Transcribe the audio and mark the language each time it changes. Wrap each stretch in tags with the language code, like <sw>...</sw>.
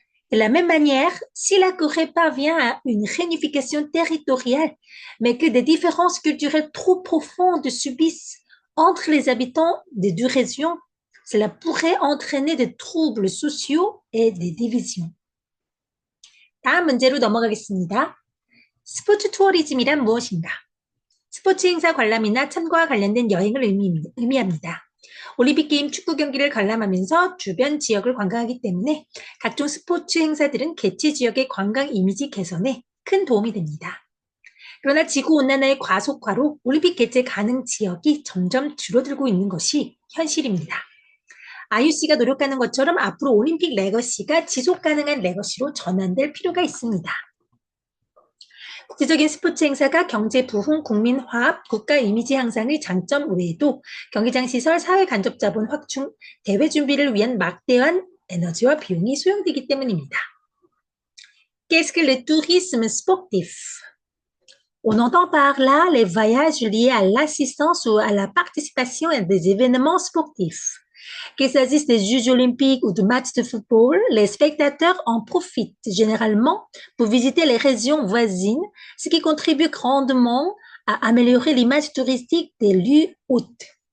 <fr>De la même manière, si la Corée parvient à une réunification territoriale, mais que des différences culturelles trop profondes subissent entre les habitants des deux régions, cela pourrait entraîner des troubles sociaux et des divisions.</fr> <ko>다음 문제로 넘어가겠습니다. 스포츠 투어리즘이란 무엇인가? 스포츠 행사 관람이나 참가와 관련된 여행을 의미합니다. 올림픽 게임 축구 경기를 관람하면서 주변 지역을 관광하기 때문에 각종 스포츠 행사들은 개최 지역의 관광 이미지 개선에 큰 도움이 됩니다. 그러나 지구온난화의 과속화로 올림픽 개최 가능 지역이 점점 줄어들고 있는 것이 현실입니다. IOC가 노력하는 것처럼 앞으로 올림픽 레거시가 지속 가능한 레거시로 전환될 필요가 있습니다. 국제적인 스포츠 행사가 경제 부흥, 국민 화합, 국가 이미지 향상의 장점 외에도 경기장 시설, 사회 간접 자본 확충, 대회 준비를 위한 막대한 에너지와 비용이 소요되기 때문입니다.</ko> <fr>Qu'est-ce que le tourisme sportif? On entend par là les voyages liés à l'assistance ou à la participation à des événements sportifs. Qu'il s'agisse des Jeux olympiques ou de matchs de football, les spectateurs en profitent généralement pour visiter les régions voisines, ce qui contribue grandement à améliorer l'image touristique des lieux hôtes.</fr>